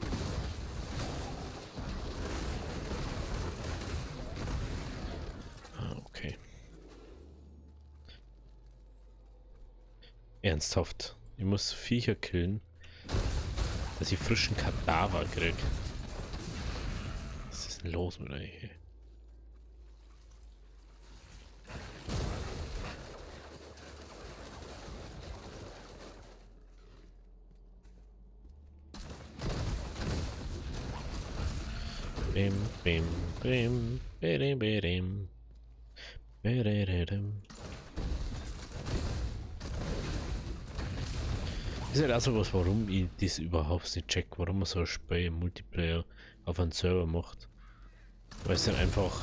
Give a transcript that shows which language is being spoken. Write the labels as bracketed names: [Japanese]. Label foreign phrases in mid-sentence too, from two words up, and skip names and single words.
[German] Ah, okay. Ernsthaft. Ich muss Viecher killen, dass ich frischen Kadaver krieg. Was ist denn los mit euch? Bim, bim, bim, bidim, bidim. Bidim. Das ist halt auch so was, warum ich das überhaupt nicht check, warum man so ein Spiel im Multiplayer auf einen Server macht. Weil es dann einfach.